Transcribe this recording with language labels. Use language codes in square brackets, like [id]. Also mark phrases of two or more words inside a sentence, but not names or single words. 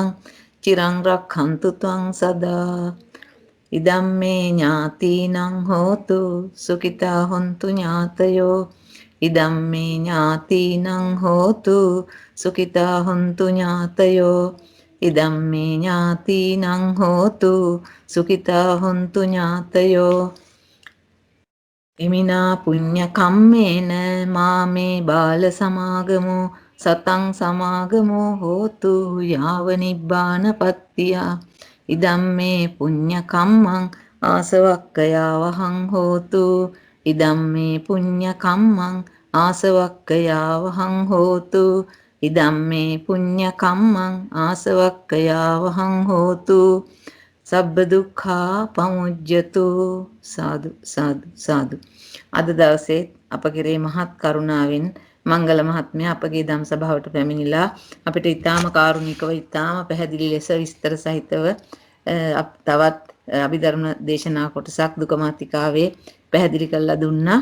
[pi] චිරං රක්ඛන්තු ත්වං සදා. ඉදම්මේ ඥාතිනං හෝතු සුඛිතා හොන්තු ඥාතයෝ. ඉදම්මේ ඥාතිනං හෝතු සුඛිතා හොන්තු ඥාතයෝ. ඉදම්මේ ඥාතිනං හෝතු සුඛිතා හොන්තු ඥාතයෝ. ඉමිනා පුඤ්ඤ කම්මේන මාමේ බාල සමාගමෝ සතං සමාගමෝ හෝතු යාව නිබ්බානපත්තියා. ඉදම්මේ පුඤ්ඤ කම්මං ආසවක්කයාවහං හෝතු. ඉදම්මේ පුඤ්ඤ කම්මං ආසවක්කයාවහං හෝතු. ඉදම්මේ පුඤ්ඤ කම්මං ආසවක්කයාවහං හෝතු. සබ්බ දුක්ඛා පමුජ්ජතු. සාදු සාදු සාදු. [si] අද දවසේ අප කෙරේ මහත් කරුණාවෙන් මංගල මහත්මයා අපගේ ධම් සභාවට පැමිණිලා අපිට ඊටාම කාරුණිකව ඊටාම පැහැදිලි ලෙස විස්තර සහිතව තවත් අභිධර්ම දේශනා කොටසක් දුක මාතිකාවේ පැහැදිලි කරලා දුන්නා.